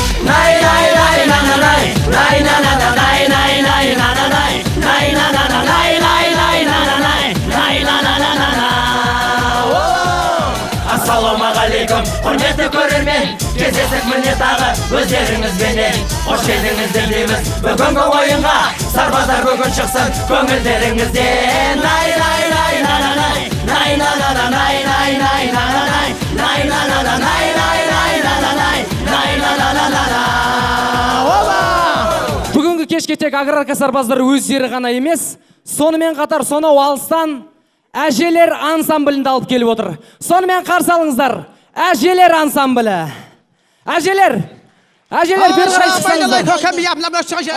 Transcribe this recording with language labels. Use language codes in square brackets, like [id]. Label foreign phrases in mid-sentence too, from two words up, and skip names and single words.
[kk] Nay nay nay na na nay. Nay na na na nay nay nay na na nay. Nay na na na nay nay nay na na nay. Nay na na na na na. Ассалаумағалейкум, құрметті көрермен. Кездесіп міне тағы өздеріңізбенен. Қош келдіңіздер дейміз бүгінгі ойынға. Сарбаздар бүгін шықсын көңілдеріңізден. Най най най на на най. Най на на на най най най на на най. Най на на на най най най на на най. Най на на на на на. Бүгінгі кешке тек аграрка сарбаздар өздері ғана емес, сонымен қатар сонау алыстан әжелер ансамблінде алып келіп отыр. Сонымен қарсы алыңыздар. Әжелер ансамблі. Әжелер. Әжелер бері қарай шықсаңыздар.